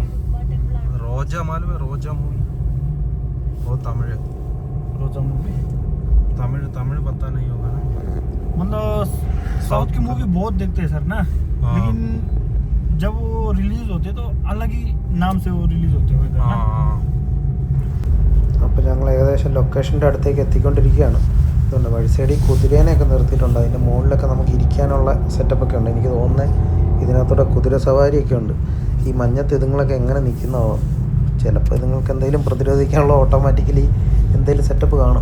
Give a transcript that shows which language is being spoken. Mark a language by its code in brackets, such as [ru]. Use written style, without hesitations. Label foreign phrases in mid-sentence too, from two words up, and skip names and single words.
[hi] रोजा मालूम है? रोजा मूवी वो तमिल रोजा मूवी तमिल तमिल पता नहीं होगा ना। मतलब साउथ की मूवी बहुत देखते हैं सर ना, हाँ। लेकिन जब वो रिलीज होते तो अलग ही नाम से वो रिलीज होते हुए ना। [ml] അപ്പോൾ ഞങ്ങൾ ഏകദേശം ലൊക്കേഷൻ്റെ അടുത്തേക്ക് എത്തിക്കൊണ്ടിരിക്കുകയാണ്. ഇതുണ്ട് വഴി സൈഡിൽ കുതിരേനെയൊക്കെ നിർത്തിയിട്ടുണ്ട്. അതിൻ്റെ മുകളിലൊക്കെ നമുക്ക് ഇരിക്കാനുള്ള സെറ്റപ്പൊക്കെ ഉണ്ട്. എനിക്ക് തോന്നുന്നത് ഇതിനകത്തൂടെ കുതിര സവാരിയൊക്കെ ഉണ്ട്. ഈ മഞ്ഞത്ത് ഇതുങ്ങളൊക്കെ എങ്ങനെ നിൽക്കുന്നോ, ചിലപ്പോൾ ഇതുങ്ങൾക്ക് എന്തെങ്കിലും പ്രതിരോധിക്കാനുള്ള ഓട്ടോമാറ്റിക്കലി എന്തെങ്കിലും സെറ്റപ്പ് കാണും.